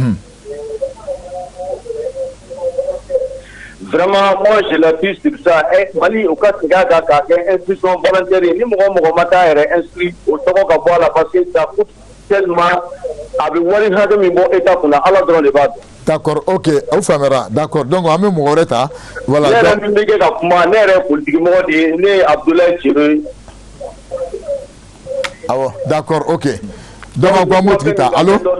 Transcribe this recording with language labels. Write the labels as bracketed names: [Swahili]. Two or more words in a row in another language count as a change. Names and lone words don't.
[French] Vraiment, moi je l'appuie sur ça. [Bambara] Mali [French] au cas [Bambara] k'a kɛ [French] instruction volontaire [Bambara] ye ni mɔgɔ ma taa yɛrɛ inscrit o tɔgɔ ka bɔ a la [French] parce que ça coûte tellement [Bambara] a bɛ wari hakɛ min bɔ État kunna Ala dɔrɔn de b'a dɔn. [French] D'accord, ok, [Bambara] o faamuyara. D'accord, donc an bɛ mɔgɔ wɛrɛ ta. [French] Voilà. [Bambara] Ne yɛrɛ min bɛ kɛ ka kuma ne yɛrɛ ye politique mɔgɔ de ye ne ye Abdoulaye Thierry. Awɔ, d'accord, ok. Donc an ko an b'o tigi ta. Allo?